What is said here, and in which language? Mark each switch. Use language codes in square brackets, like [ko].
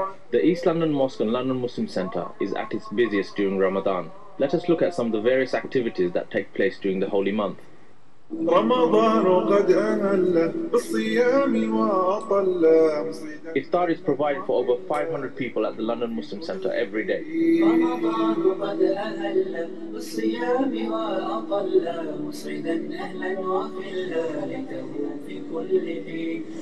[en] The East London Mosque and London Muslim Centre is at its busiest during Ramadan. Let us look at some of the various activities that take place during the holy month. [ar] رمضان قد أهل بالصيام وأطل. [en] Iftar is provided for over 500 people at the London Muslim Centre every day. [ar] رمضان قد أهل بالصيام وأطل مسعدا أهلا وخلا ليته في كل حين.